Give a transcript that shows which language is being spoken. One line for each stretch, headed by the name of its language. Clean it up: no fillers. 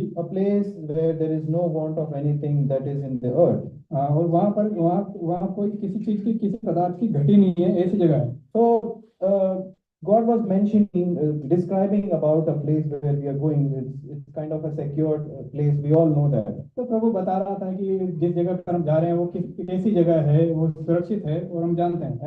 English: A place where there is no want of anything that is in the earth.
Hindi: और वहाँ कोई किसी चीज की, किसी पदार्थ की घटी नहीं है, ऐसी जगह है।
English: So God was mentioning, describing about a place where we are going. It's kind of a secure place. We all know that.
Hindi: तो प्रभु बता रहा था कि जिस जगह पर हम जा रहे हैं वो कैसी जगह है, वो सुरक्षित है और हम जानते हैं।